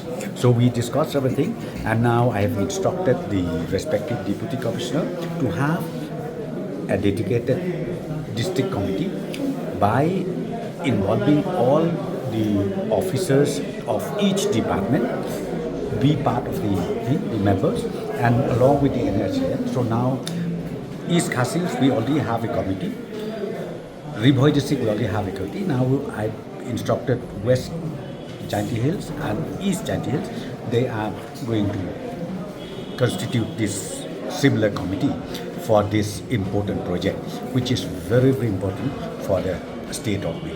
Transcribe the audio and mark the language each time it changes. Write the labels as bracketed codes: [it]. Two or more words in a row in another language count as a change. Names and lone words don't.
[en] So we discussed everything, and now I have instructed the respective deputy commissioner to have a dedicated district committee by involving all the officers of each department be part of the members and along with the NHM. So now East Khasils we already have a committee. Ribhoi district we already have a committee. Now I instructed West Jainti Hills and East Jainti Hills. They are going to constitute this similar committee for this important project, which is very, very important for the state of Meghalaya.